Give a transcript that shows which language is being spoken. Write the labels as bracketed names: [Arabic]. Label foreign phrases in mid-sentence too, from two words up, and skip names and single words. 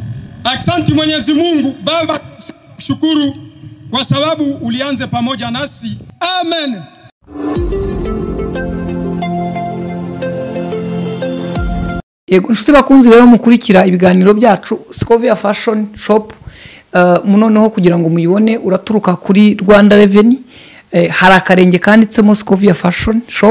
[Swahili] Asante Mwenyezi Mungu Baba, shukuru kwa sababu ulianze pamoja nasi. Amen. [Kinyarwanda] Yego nshuti bakunzi rero mukurikira ibiganiro byacu Scovia Fashion Shop munoneho kugira ngo muyibone uraturuka kuri Rwanda Revenue hari akarenge kanditsemo Scovia Fashion Shop